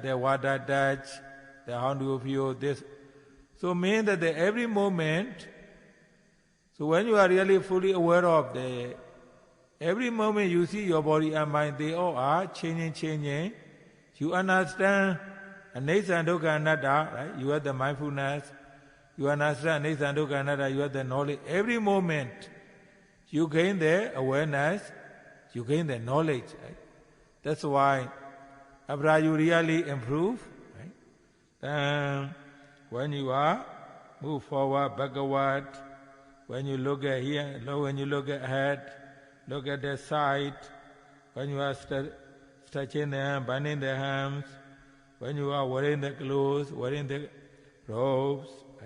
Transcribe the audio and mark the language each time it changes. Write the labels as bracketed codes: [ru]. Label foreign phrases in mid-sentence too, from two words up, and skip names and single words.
[en] The water touch, the how do you feel this? So mean that every moment, so when you are really fully aware of every moment you see your body and mind, they all are changing. You understand anicca and [pi] dukkha anatta, [en] right? You have the mindfulness. You understand anicca and [pi] dukkha anatta, [en] you have the knowledge. Every moment you gain the awareness, you gain the knowledge, right? That's why after you really improve, right? Then when you are move forward, backward, when you look at here, when you look ahead, look at the side, when you are stretching the hand, bending the hands, when you are wearing the clothes, wearing the robes, right?